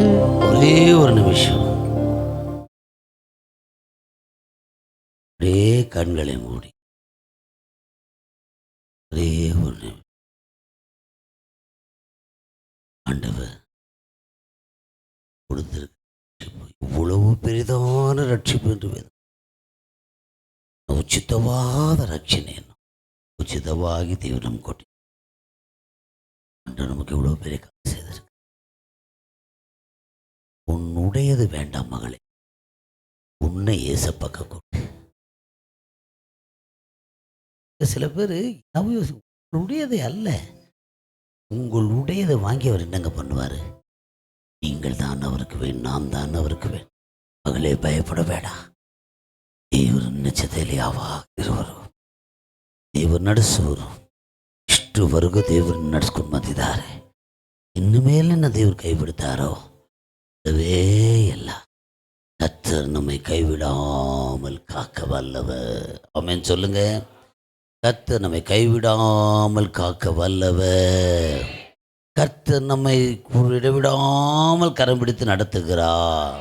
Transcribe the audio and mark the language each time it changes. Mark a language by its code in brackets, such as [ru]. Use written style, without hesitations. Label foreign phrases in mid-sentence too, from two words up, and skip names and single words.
[ta] ஒரே ஒரு நிமிஷம் ஒரே கண்களை மூடி ஒரே ஒரு நிமிஷம். ஆண்டவர் கொடுத்திருக்க இவ்வளவு பெரிதான ரட்சிப்பு என்று வேதம் [kn] ಉಚಿತವಾದ ರಕ್ಷಣೆಯನ್ನು ಉಚಿತವಾಗಿ ದೇವರು ನಮ್ಗೆ ಕೊಟ್ಟು [ta] நமக்கு இவ்வளவு பெரிய காசு செய்திருக்கு. உன்னுடையது வேண்டாம் மகளே, உன்னை ஏசப்பக்க கொடு. சில பேர் உங்களுடையதை அல்ல, உங்களுடையதை வாங்கி அவர் என்னங்க பண்ணுவார்? நீங்கள் தான் அவருக்கு வேணும், நாம் தான் அவருக்கு வேணும். மகளே பயப்பட வேண்டாம். [kn] ದೇವರು ನಿಜದಲ್ಲಿ ಯಾವಾಗ ಇರುವರು, ದೇವರು ನಡೆಸುವರು. ಇಷ್ಟುವರೆಗೂ ದೇವರನ್ನು ನಡೆಸ್ಕೊಂಡು ಬಂದಿದ್ದಾರೆ. ಇನ್ನು ಮೇಲೆ ದೇವರು ಕೈ ಬಿಡ್ತಾರೋ அதுவே ಇಲ್ಲ. [ta] கர்த்தர் நம்மை கைவிடாமல் காக்க வல்லவர். ஆமென் சொல்லுங்க. கர்த்தர் நம்மை கைவிடாமல் காக்க வல்லவர். கர்த்தர் நம்மை இடைவிடாமல் கரம் பிடித்து நடத்துகிறார்.